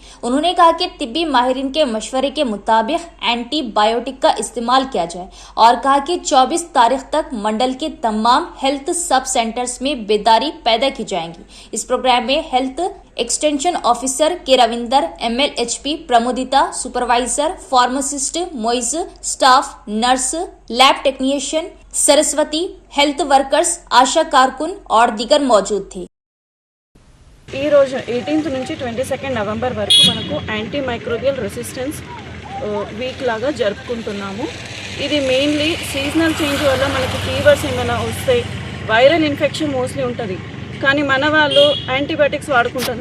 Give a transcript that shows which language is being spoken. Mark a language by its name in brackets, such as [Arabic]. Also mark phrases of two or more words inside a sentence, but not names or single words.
[Urdu] انہوں نے کہا کہ طبی ماہرین کے مشورے کے مطابق اینٹی بایوٹک کا استعمال کیا جائے اور کہا کہ 24 تاریخ تک منڈل کے تمام [English] health sub centers [Urdu] میں بیداری پیدا کی جائے گی۔ اس پروگرام میں [English] health extension officer [Urdu] کے روندر، MLHP پرمودیتا، سپروائزر فارماسسٹ موئز، [English] staff nurse, lab technician [Urdu] سرسوتی، [English] health workers, [Urdu] آشا کارکن اور دیگر موجود تھے۔ [Telugu] ఈ రోజు 18 నుంచి 22 నవంబర్ వరకు మనకు [English] anti microbial resistance week [Telugu] లాగా జరుపుకుంటున్నాము। ఇది [English] mainly seasonal change [Telugu] వల్ల మనకి ఫీవర్స్ ఏమైనా వస్తే [English] viral infection mostly [Telugu] ఉంటుంది, కానీ మన వాళ్ళు యాంటీబయాటిక్స్ వాడుకుంటారు।